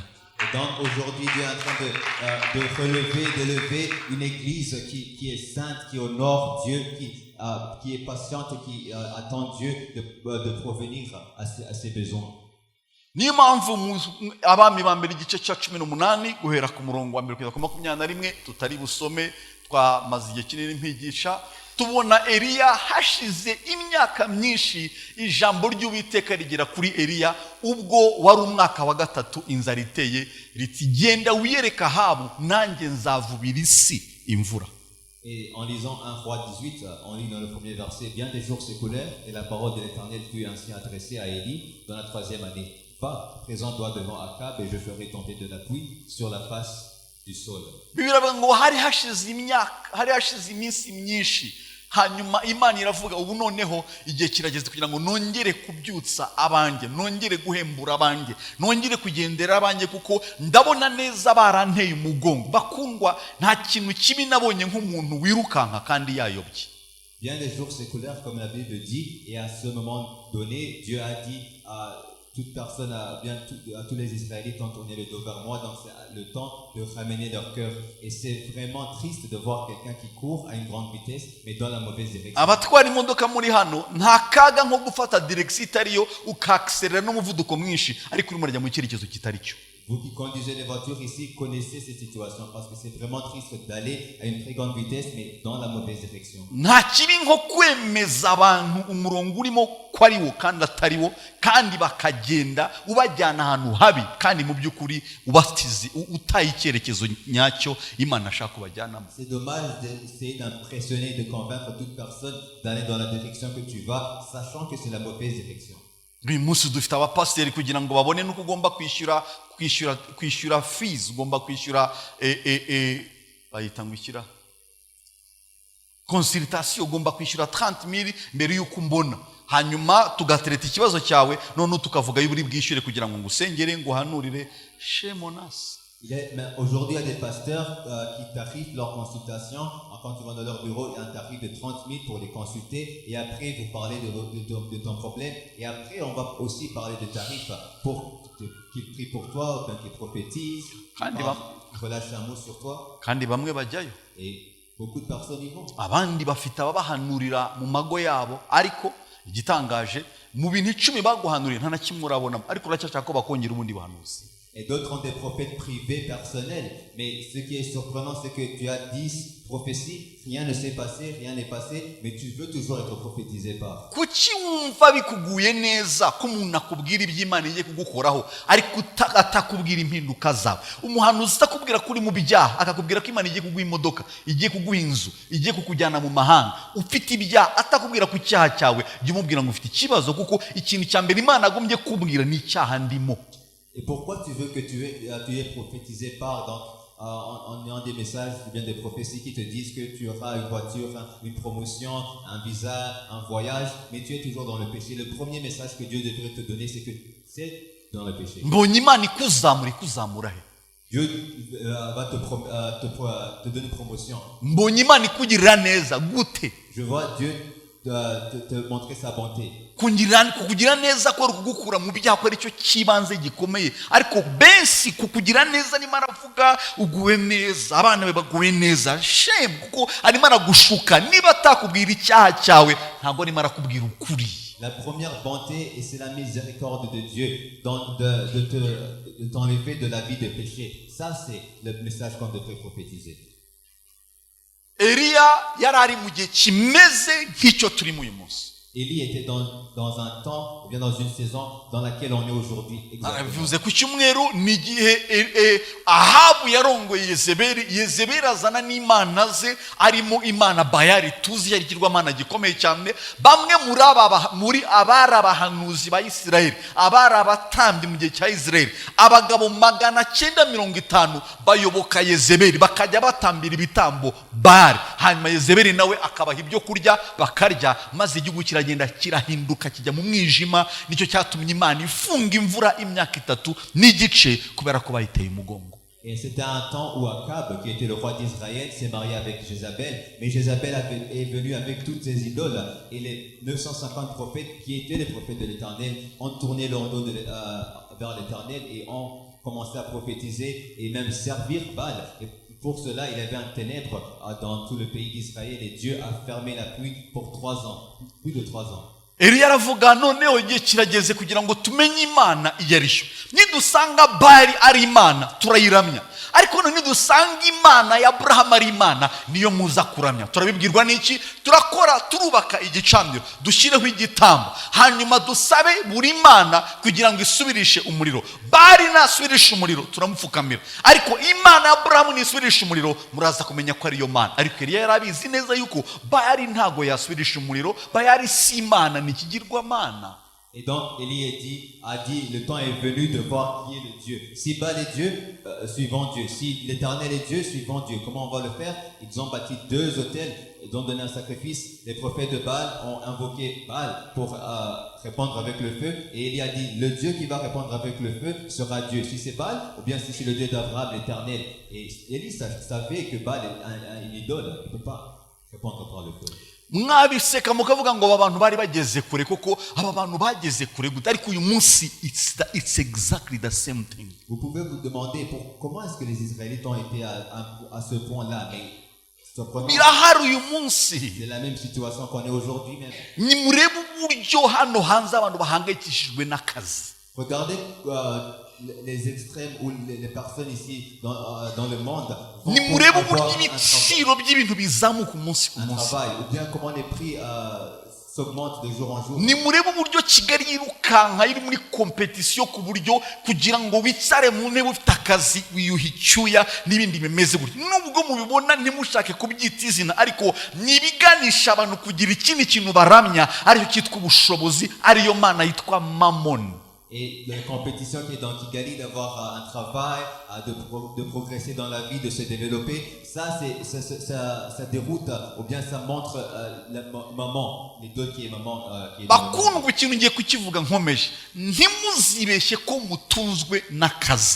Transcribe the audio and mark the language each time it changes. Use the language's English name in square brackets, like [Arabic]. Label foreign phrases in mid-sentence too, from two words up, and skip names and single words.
[French] Et donc aujourd'hui Dieu est en train d'élever une église qui est sainte, qui honore Dieu, qui est patiente et qui attend Dieu de provenir à ses besoins. [Kinyarwanda] Niyo mpamvu Abami ba mbere igice cya 18 guhera ku murongo wa 1 kugeza ku 21 tutari busome, twamaze igihe kinini mpigisha, tubona Eliya hashize imyaka myinshi ijambo ry'Uwiteka rigera kuri Eliya, ubwo wari umwaka wa gatatu inzara iteye, riti genda wiyereka Ahabu, nanjye nzavubira isi imvura. [French] Et en lisant 1 Roi 18, on lit dans le premier verset, bien des jours s'écoulèrent et la parole de l'Éternel fut ainsi adressée à Élie dans la 3e année. Va, présente-toi devant Akab et je ferai tomber de la pluie sur la face du sol. [Kinyarwanda] Bibiravuga ngo hari hashize iminsi myinshi, hanyuma Imana iravuga ubu noneho igihe kirageze kugira ngo nongere kubyutsa abanjye, nongere guhembura abanjye, nongere kugendera abanjye, kuko ndabona neza baranteye umugongo. Bakundwa, nta kintu kibi nabonye nk'umuntu wirukanka kandi yayobye. [French] Viennent les jours séculaires, comme la Bible dit, et à ce moment donné, Dieu a dit à toute personne, à tous les Israélites ont tourné le dos vers moi, donc c'est le temps de ramener leur cœur. Et c'est vraiment triste de voir quelqu'un qui court à une grande vitesse, mais dans la mauvaise direction. [Kinyarwanda] abatwara imodoka muri hano nta kaga nko gufata direction itariyo ukakiserera n'umuvuduko mwinshi ariko urimo urajya mu cyerekezo kitari cyo. [French] Vous qui conduisez les voitures ici connaissez cette situation parce que c'est vraiment triste d'aller à une très grande vitesse mais dans la mauvaise direction. [Kinyarwanda] Nta kibi nko kwemeza abantu umurongo urimo ko ari wo kandi atari wo kandi bakagenda ubajyana ahantu habi kandi mu by'ukuri ubatizi utaye icyerekezo nyacyo Imana ashaka kubajyanamo. [French] C'est dommage d'essayer d'impressionner, de convaincre toute personne d'aller dans la direction que tu vas, sachant que c'est la mauvaise direction. [Kinyarwanda] Uyu munsi dufite abapasiteri kugira ngo babone nuko ugomba kwishyura fees, ugomba kwishyura bayita ngo ikira consultation, ugomba kwishyura 30,000 mbere y'uko mbona, hanyuma tugatereta ikibazo cyawe none tukavuga y'uburi bwishyure kugira ngo ngusengere nguhanurire. [English] Shame on us. [French] Aujourd'hui, il y a des pasteurs qui tarifent leur consultation. Quand tu vas dans leur bureau, il y a un tarif de 30 000 pour les consulter. Et après, vous parlez de ton problème. Et après, on va aussi parler de tarifs pour qu'ils prient pour toi, qu'ils prophétisent, qu'ils relâchent un mot sur toi. Et beaucoup de personnes y vont. [Kinyarwanda] Abandi bafite ababahanurira mu mago yabo, ariko igitangaje mu bintu 10 baguhanurira nta na kimwe urabonamo, ariko uracyashaka ko bakongera ubundi buhanuzi. [French] Et d'autres ont des prophètes privés, personnels. Mais ce qui est surprenant, c'est que tu as 10 prophéties, rien ne s'est passé, rien n'est passé, mais tu veux toujours être prophétisé par. [Kinyarwanda] Kuki wumva bikuguye neza ko umuntu akubwira iby'Imana igiye kugukoraho ariko atakubwira impinduka zawe? Umuhanuzi atakubwira kuri mu byaha, akakubwira ko Imana igiye kuguha imodoka, igiye kuguha inzu, igiye kukujyana mu mahanga, ufite ibyaha, atakubwira ku cyaha cyawe, jya umubwira ngo ufite ikibazo, kuko ikintu cya mbere Imana agombye kubwira ni icyaha ndimo. [French] Et pourquoi tu veux que tu es prophétisé par en ayant des messages ou bien des prophéties qui te disent que tu auras une voiture, une promotion, un visa, un voyage, mais tu es toujours dans le péché? Le premier message que Dieu devrait te donner, c'est que c'est dans le péché. Dieu va te donner promotion. Je vois Dieu te montrer sa bonté. [Kinyarwanda] Kukugira neza ko kugukura mu byaha ko ari cyo kibanze gikomeye, ariko benshi kukugira neza Imana avuga uguwe neza, abana be baguwe neza. Shame, kuko arimo aragushuka. Niba atakubwira icyaha cyawe ntabwo arimo arakubwira ukuri. [French] La première bonté, et c'est la miséricorde de Dieu de t'enlever de la vie de péché. Ça, c'est le message qu'on devrait prophétiser. [Kinyarwanda] Eliya yari ari mu gihe kimeze nk'icyo turimo uyu munsi. [French] Élie était dans un temps, ou bien dans une saison dans laquelle on est aujourd'hui. [Kinyarwanda] Bivuze ku cyumweru ni igihe Ahabu yarongoye Yezebeli azana n'imana ze, arimo imana Bayali tuzi yari ikirwamana gikomeye cyane. Bamwe muri abari abahanuzi ba Isirayeli, abari abatambyi mu gihe cya Isirayeli, abagabo 950 bayoboka Yezebeli, bakajya batambira ibitambo Bayali, hanyuma Yezebeli nawe akabaha ibyo kurya bakarya, maze igihugu kiragenda kirahinduka kijya mu mwijima. Nicyo cyatumye Imana ifunga imvura imyaka 3 n'igice kubera ko bayiteye umugongo. [French] Et c'était un temps où Akab, qui était le roi d'Israël, s'est marié avec Jézabel, mais Jézabel est venue avec toutes ses idoles, et les 950 prophètes qui étaient les prophètes de l'Éternel ont tourné leur dos vers l'Éternel et ont commencé à prophétiser et même servir Baal. Et pour cela, il y avait un ténèbre dans tout le pays d'Israël et Dieu a fermé la pluie pour 3 ans, plus de 3 ans. [Kinyarwanda] Eliya aravuga noneho igihe kirageze kugira ngo tumenye Imana iyo ari yo. Nidusanga Bayali ari Imana turayiramya, ariko nidusanga Imana ya Abrahamu ari Imana niyo muza kuramya. Turabibwirwa n'iki? Turakora turubaka igicaniro, dushyireho igitambo, hanyuma dusabe buri Imana kugira ngo isubirishe umuriro. Bayali nasubirisha umuriro turamupfukamira, ariko Imana ya Abrahamu nisubirisha umuriro muraza kumenya ko ari yo Mana. Ariko Eliya yarabizi neza yuko Bayali ntago yasubirisha umuriro, Bayali si Imana. [French] Et donc Élie a dit le temps est venu de voir qui est le Dieu. Si Baal est Dieu, suivons Dieu. Si l'Éternel est Dieu, suivons Dieu. Comment on va le faire? Ils ont bâti 2 autels, ils ont donné un sacrifice. Les prophètes de Baal ont invoqué Baal pour répondre avec le feu. Et Élie a dit le Dieu qui va répondre avec le feu sera Dieu. Si c'est Baal, ou bien si c'est le Dieu d'Abraham, l'Éternel. Et Élie savait que Baal est une idole, il ne peut pas répondre par le feu. [Kinyarwanda] mwabiseka mukavuga ngo aba bantu bari bageze kure koko aba bantu bageze kure gute ariko uyu munsi [English] it's exactly the same thing. [French] Vous pouvez vous demander comment est-ce que les Israélites ont été à ce point-là, mais [Kinyarwanda] birahari uyu munsi. [French] c'est la même situation qu'on est aujourd'hui même. [Kinyarwanda] Nimurebe uburyo hano hanze abantu bahangayikishijwe n'akazi. [French] Regardez les extrêmes ou les personnes ici dans le monde vont [Kinyarwanda] nimurebe [French] avoir [Kinyarwanda] uburyo ibiciro by'ibintu bizamuka umunsi ku [French] un [Kinyarwanda] munsi. [French] travail, ou bien comment les prix s'augmentent de jour en jour. [Kinyarwanda] nimurebe uburyo Kigali yirukanka iri muri kompetisiyo ku buryo kugira ngo wicare mu ntebe ufite akazi wiyuha icyuya n'ibindi bimeze gutyo. Nubwo mubibona ntimushake kubyita izina ariko nibiganisha abantu kugira ikindi kintu baramya aricyo cyitwa ubushobozi, ariyo mana yitwa mamoni. [French] Et la compétition qui est dans Kigali d'avoir un travail, de progresser dans la vie, de se développer, ça déroute ou bien ça montre la maman, l'idole qui est maman. [Kinyarwanda] Bakundwa ikintu ngiye kukivuga nkomeje, ntimuzibeshye ko mutunzwe n'akazi.